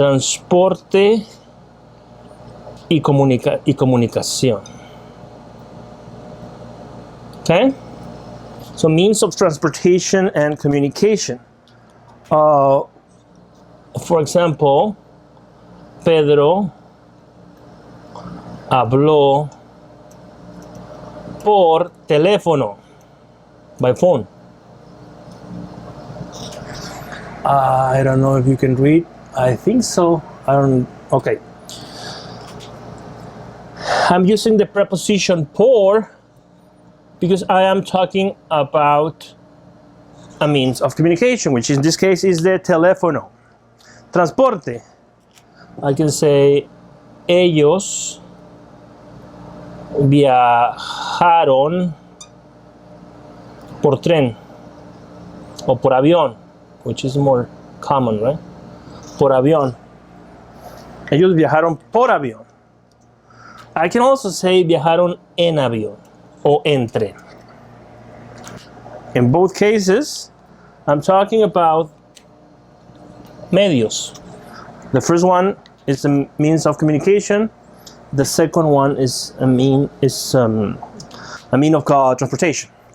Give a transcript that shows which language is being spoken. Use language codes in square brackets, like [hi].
[es] Transporte y comunicación. [en] Okay? So means of transportation and communication. For example, [es] Pedro habló por teléfono, [en] by phone. I don't know if you can read. I think so. I don't. Okay. I'm using the preposition por because I am talking about a means of communication, which in this case is the teléfono. [es] Transporte. [en] I can say [es] ellos viajaron por tren o por avión, [en] which is more common, right? [es] Por avión. Ellos viajaron por avión. [en] I can also say [es] viajaron en avión o en tren. [en] In both cases, I'm talking about medios. The first one is a means of communication. The second one is a mean of transportation.